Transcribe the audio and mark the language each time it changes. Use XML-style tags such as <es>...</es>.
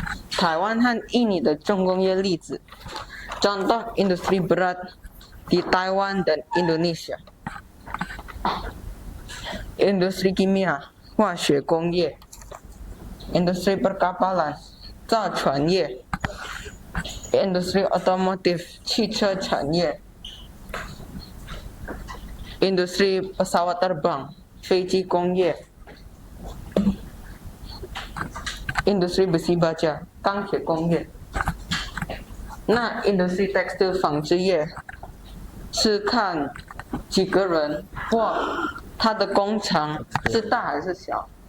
<zh>台湾和印尼的重工业例子。</zh> <id>Contoh industri berat di Taiwan dan Indonesia. Industri kimia, 化学工业。 Industri perkapalan, 造船业。 Industri otomotif, 汽车产业。 Industri pesawat terbang, 飞机工业。 Industri besi baja, 钢铁工业。</id> <zh>那 industri tekstil 纺织业是看几个人或它的工厂是大还是小。</zh>